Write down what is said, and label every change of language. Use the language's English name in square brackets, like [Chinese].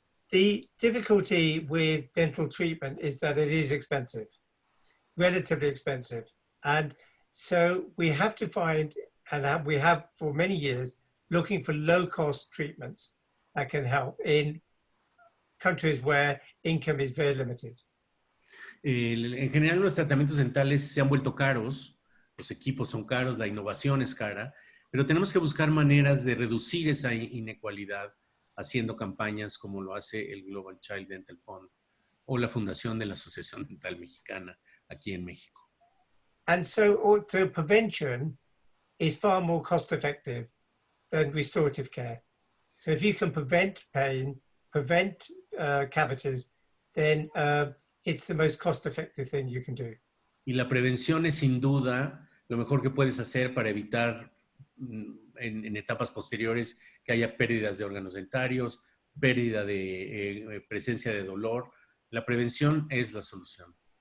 [English] The difficulty with dental treatment is that it is expensive, relatively expensive. And so we have to find, and we have for many years, looking for low-cost treatments that can help in countries where income is very limited. [Spanish] En general, los tratamientos dentales se han vuelto caros, los equipos son caros, la innovación es cara, pero tenemos que buscar maneras de reducir esa inequalidad haciendo campañas como lo hace el Global Child Dental Fund o la Fundación de la Asociación Dental Mexicana aquí en México. [English] And so prevention is far more cost effective than restorative care. So if you can prevent pain, prevent cavities, then it's the most cost effective thing you can do. [Spanish] Y la prevención es sin duda lo mejor que puedes hacer para evitar en etapas posteriores que haya pérdidas de órganos dentarios, pérdida de presencia de dolor. La prevención es la solución.